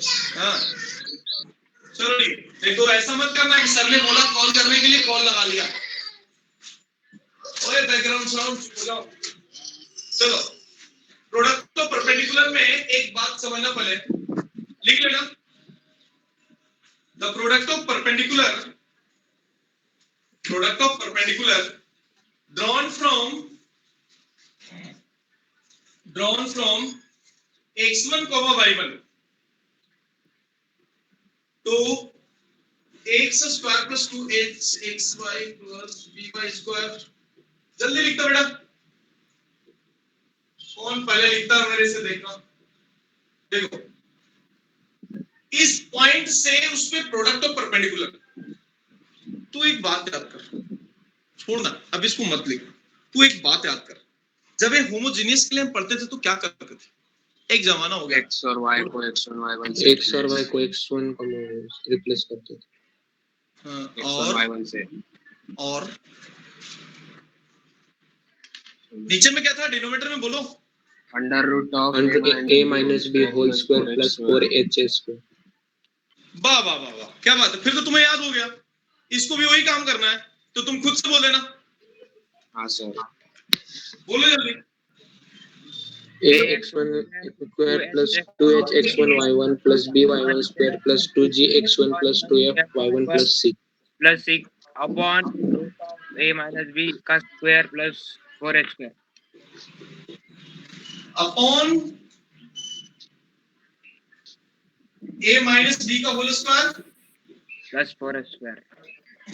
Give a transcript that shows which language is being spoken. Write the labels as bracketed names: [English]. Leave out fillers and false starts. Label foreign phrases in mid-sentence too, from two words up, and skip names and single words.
[Hindi] हाँ चलो ठीक, नहीं तो ऐसा मत करना कि सर ने बोला कॉल करने के लिए कॉल लगा लिया। ओए [English] background sound [Hindi] हो जाओ। चलो [English] product of perpendicular [Hindi] में एक बात समझना पहले, लिख लेना। [English] the product of perpendicular drawn from x1 y1 to x square plus 2h xy plus by square, [Hindi] जल्दी लिखता बेटा, कौन पहले लिखता है मेरे से देखना। देखो इस पॉइंट से उस पे [English] product of perpendicular, [Hindi] तू एक बात याद कर, छोड़ना अब इसको मत लिख, तू एक बात याद कर, जब ये होमोजेनियस के लिए हम पढ़ते थे तो क्या करते थे, एक जमाना हो गया x और y को x1 y1 से x और y को x1 को रिप्लेस करते थे, x1 y1 से, और नीचे में क्या था डिनोमिनेटर में, बोलो [English] under root of a minus b whole square plus 4h square। [Hindi] वाह वाह वाह वाह, क्या बात है, फिर तो तुम्हें याद हो गया। इसको भी वही काम करना है, तो तुम खुद से बोल देना। हाँ सर, बोलो जल्दी। [English] ax1 square plus 2h x1 y1 plus b y1 square plus 2g x1 plus 2f y1 plus c plus 6 upon root of a माइनस b का square plus 4h square अपॉन a माइनस b का whole square plus 4h square.